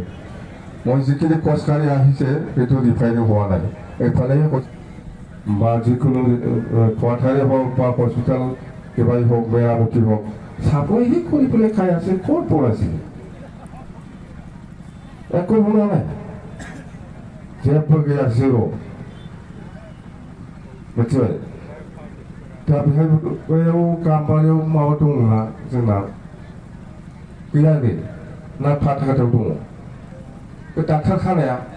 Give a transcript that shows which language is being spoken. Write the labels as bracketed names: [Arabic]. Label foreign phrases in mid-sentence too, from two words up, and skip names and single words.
[Assamese] মই যিখিনি খোজকাঢ়ি আহিছে সেইটো ৰিপেয়াৰিং হোৱা নাই। এইফালেহে বা যিকোনো কোৱাৰ্টাৰে হওক বা হস্পিটেল কিবাই হওক, মেৰামতি হওক, চাবলৈহে কৰি পেলাই খাই আছে। ক'ত বনাইছিলে? একো বনোৱা নাই, [Bodo] जेबो गैया, जिर'। मिथिबाय? दा बेहाय बैयाव गाम्बारियाव माबा दंना जोंना गैया नै, ना फाथाखाथायाव दङ बे डाक्टार खानाया?